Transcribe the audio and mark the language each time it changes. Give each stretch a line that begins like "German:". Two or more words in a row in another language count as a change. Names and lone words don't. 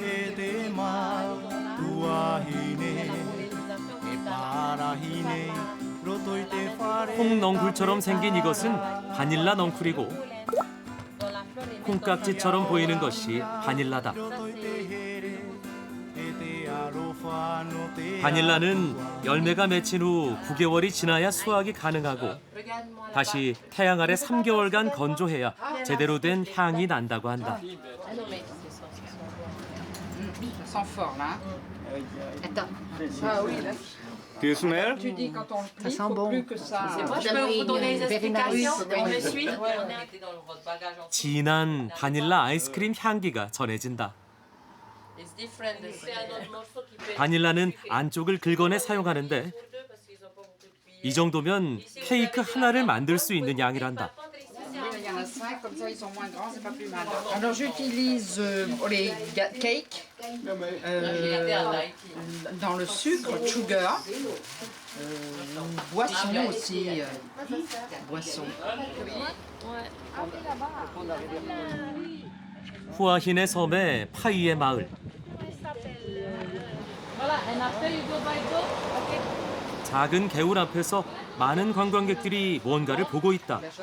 Korean: 콩넝쿨처럼 생긴 이것은 바닐라 넝쿨이고 콩깍지처럼 보이는 것이 바닐라다. 바닐라는 열매가 맺힌 후 9개월이 지나야 수확이 가능하고 다시 태양 아래 3개월간 건조해야 제대로 된 향이 난다고 한다.
English: Do you smell?
French: Tu dis quand on le plie, faut plus que ça. C'est moi, je peux vous donner les explications. On me suit.
Korean: 진한 바닐라 아이스크림 향기가 전해진다. 바닐라는 안쪽을 긁어내 사용하는데 이 정도면 케이크 하나를 만들 수 있는 양이란다.
French: Il y en a 5, comme ça ils sont moins grands, c'est pas plus mal. Alors j'utilise pour les cakes, dans le sucre, sugar, boisson aussi, boisson.
Korean: 후아힌의 섬의 파이의 마을. 작은 개울 앞에서 많은 관광객들이 뭔가를 보고 있다.